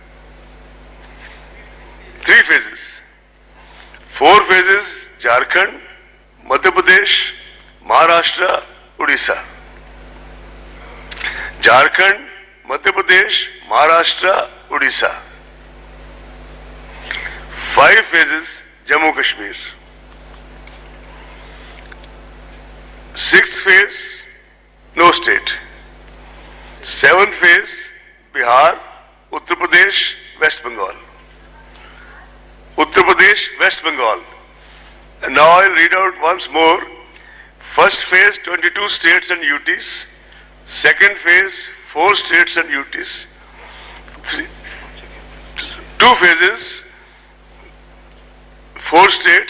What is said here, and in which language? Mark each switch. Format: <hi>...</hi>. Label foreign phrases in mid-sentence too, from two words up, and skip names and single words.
<en>3 phases. 4 phases, Jharkhand, Madhya Pradesh, Maharashtra, Odisha. Jharkhand, Madhya Pradesh, Maharashtra, Odisha. 5 phases, Jammu Kashmir. 6th phase, no state. 7th phase, Bihar, Uttar Pradesh, West Bengal. Uttar Pradesh, West Bengal. And now I'll read out once more. First phase, 22 states and UTs. Second phase, 4 states and UTs. 2 phases, 4 states.</en>